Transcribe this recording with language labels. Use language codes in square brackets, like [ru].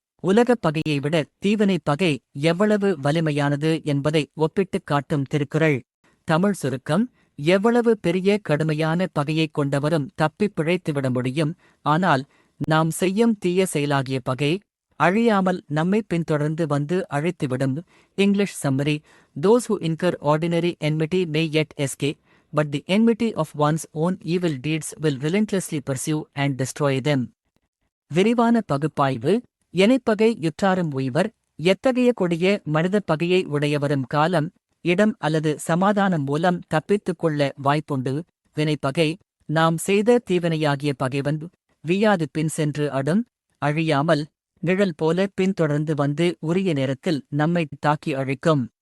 [ta] உலகப் பகையை விட தீவினைப் பகை எவ்வளவு வலிமையானது என்பதை ஒப்பிட்டுக் காட்டும் திருக்குறள். தமிழ் சுருக்கம். எவ்வளவு பெரிய கடுமையான பகையைக் கொண்டவரும் தப்பிப் பிழைத்துவிட முடியும். ஆனால் நாம் செய்யும் தீய செயலாகிய பகை அழியாமல் நம்மை பின்தொடர்ந்து வந்து அழைத்துவிடும். [en] English summary. Those who incur ordinary enmity may yet escape, but the enmity of one's own evil deeds will relentlessly pursue and destroy them. [ta] விரிவான பகுப்பாய்வு. எனைப்பகை யுற்றாரும் உய்வர். எத்தகைய கொடிய மனிதப் பகையை உடையவரும் காலம், இடம் அல்லது சமாதானம் மூலம் தப்பித்துக் கொள்ள வாய்ப்புண்டு. வினைப்பகை. நாம் செய்த தீவினையாகிய பகைவன் வீயாது பின் சென்று அடும். அழியாமல் நிழல் போல பின்தொடர்ந்து வந்து உரிய நேரத்தில் நம்மை தாக்கி அழிக்கும்.